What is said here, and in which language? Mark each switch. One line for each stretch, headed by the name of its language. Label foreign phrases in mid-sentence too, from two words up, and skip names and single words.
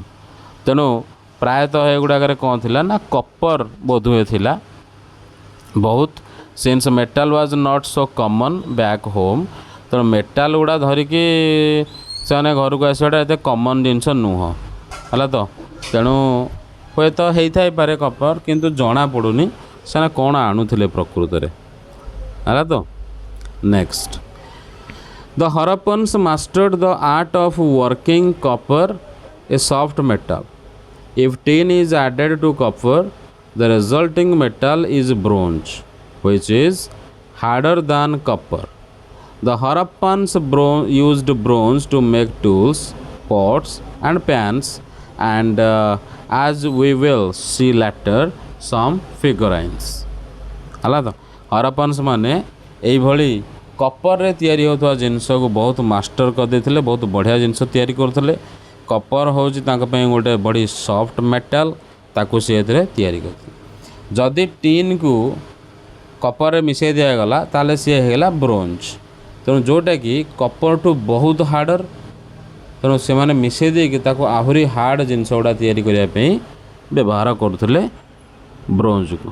Odia: ତେଣୁ ପ୍ରାୟତଃ ଏଗୁଡ଼ାକରେ କ'ଣ ଥିଲା ନା କପର୍ ବୋଧହୁଏ ଥିଲା ବହୁତ,
English: since metal was not so common back home.
Odia: ତେଣୁ ମେଟାଲ୍ ଗୁଡ଼ା ଧରିକି ସେମାନେ ଘରକୁ ଆସିବାଟା ଏତେ କମନ୍ ଜିନିଷ ନୁହଁ, ହେଲା ତ। ତେଣୁ ହୁଏତ ହେଇଥାଇପାରେ କପର୍, କିନ୍ତୁ ଜଣାପଡ଼ୁନି ସେମାନେ କ'ଣ ଆଣୁଥିଲେ ପ୍ରକୃତରେ, ହେଲା ତ
English: next the Harappans mastered the art of working copper, a soft metal. If tin is added to copper, the resulting metal is bronze, which is harder than copper. The Harappans used bronze to make tools, pots, and pans, and as we will see later, some figurines.
Odia: ହେଲା ତ ହରପ୍ପନ୍ସ ମାନେ ଏଇଭଳି କପରରେ ତିଆରି ହେଉଥିବା ଜିନିଷକୁ ବହୁତ ମାଷ୍ଟର କରିଦେଇଥିଲେ, ବହୁତ ବଢ଼ିଆ ଜିନିଷ ତିଆରି କରୁଥିଲେ। କପର ହେଉଛି ତାଙ୍କ ପାଇଁ ଗୋଟେ ବଡ଼ି
English: soft metal,
Odia: ତାକୁ ସେ ଏଥିରେ ତିଆରି କରିଥିଲେ। ଯଦି ଟିନ୍କୁ କପରରେ ମିଶାଇ ଦିଆଗଲା ତାହେଲେ ସିଏ ହେଇଗଲା ବ୍ରୋଞ୍ଜ, ତେଣୁ ଯେଉଁଟାକି କପରଠୁ ବହୁତ ହାର୍ଡ଼ର, ତେଣୁ ସେମାନେ ମିଶାଇ ଦେଇକି ତାକୁ ଆହୁରି ହାର୍ଡ଼ ଜିନିଷ ଗୁଡ଼ା ତିଆରି କରିବା ପାଇଁ ବ୍ୟବହାର କରୁଥିଲେ ବ୍ରୋଞ୍ଜକୁ।